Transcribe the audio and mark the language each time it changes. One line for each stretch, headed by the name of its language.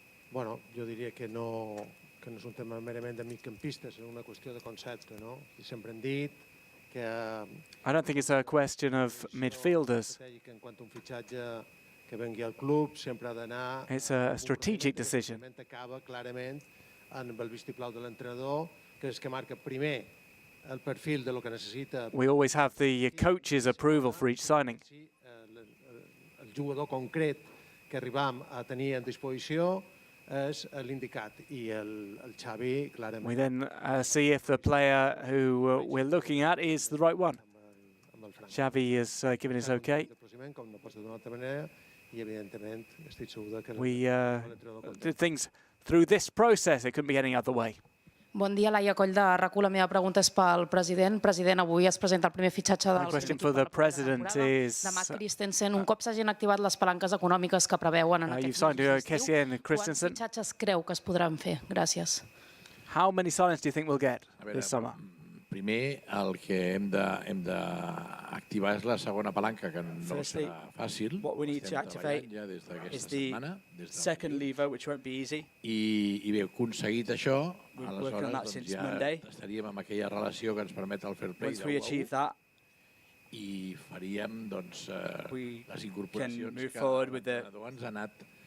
Catalan: Bueno, jo diria que no és un tema merament de migcampistes, és una qüestió de concepte, no? I sempre hem dit que...
English: I don't think it's a question of midfielders.
Catalan: Que en quant a un fitxatge que vengui al club sempre ha d'anar...
English: It's a strategic decision.
Catalan: Acaba clarament amb el vistiplau de l'entrenador, que és que marca primer el perfil de lo que necessita...
English: We always have the coach's approval for each signing.
Catalan: El jugador concret que arribam a tenir en disposició és l'indicat i el Xavi clarament.
English: We then see if the player who we're looking at is the right one. Xavi has given his okay. We did things through this process. It couldn't be any other way.
Catalan: Bon dia, Laia Coll de RAC1. La meva pregunta és pel president. President, avui es presenta el primer fitxatge del demà Christensen. Un cop s'hagin activat les palanques econòmiques que preveuen en aquest estiu, quants fitxatges creu que es podran fer? Gràcies.
English: How many signings do you think we'll get this summer?
Catalan: Primer, el que hem d'activar és la segona palanca, que no serà fàcil.
English: What we need to activate is the second lever, which won't be easy.
Catalan: I bé, aconseguit això, aleshores ja estaríem amb aquella relació que ens permet el fair play de 1-1 i faríem les incorporacions que l'entrenador ens ha anat